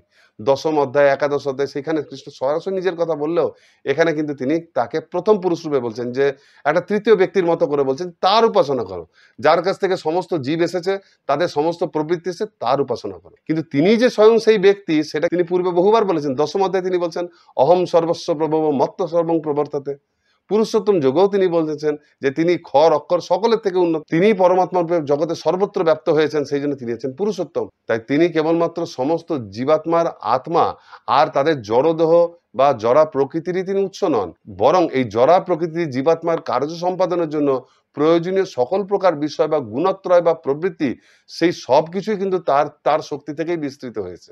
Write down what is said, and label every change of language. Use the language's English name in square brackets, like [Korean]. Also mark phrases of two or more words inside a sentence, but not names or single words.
[Bangla] দশম অধ্যায়, একাদশ অধ্যায়, সেখানে কৃষ্ণ সরাসরি নিজের কথা বললেও এখানে কিন্তু তিনি তাকে প্রথম পুরুষ রূপে বলছেন, যে একটা তৃতীয় ব্যক্তির মতো করে বলছেন, তার উপাসনা করো, যার কাছ থেকে সমস্ত জীব এসেছে, তাদের সমস্ত প্রবৃত্তি এসেছে, তার উপাসনা করো। কিন্তু তিনি যে স্বয়ং সেই ব্যক্তি, সেটা তিনি পূর্বে বহুবার বলেছেন। দশম অধ্যায়ে তিনি বলছেন, [Sanskrit] অহম সর্বস্ব প্রভব মত্ত সর্বং প্রবর্ততে। [Bangla] পুরুষোত্তম যোগেও তিনি বলতেছেন যে তিনি খর অক্ষর সকলের থেকে উন্নত, তিনি পরমাত্মা রূপে জগতে সর্বত্র ব্যাপ্ত হয়েছেন, সেই জন্য তিনি হচ্ছেন পুরুষোত্তম। তাই তিনি কেবলমাত্র সমস্ত জীবাত্মার আত্মা আর তাদের জড়দেহ বা জরা প্রকৃতিরই তিনি উৎস নন, বরং এই জরা প্রকৃতির জীবাত্মার কার্য সম্পাদনের জন্য প্রয়োজনীয় সকল প্রকার বিষয় বা গুণত্রয় বা প্রবৃত্তি, সেই সব কিছুই কিন্তু তার শক্তি থেকেই বিস্তৃত হয়েছে।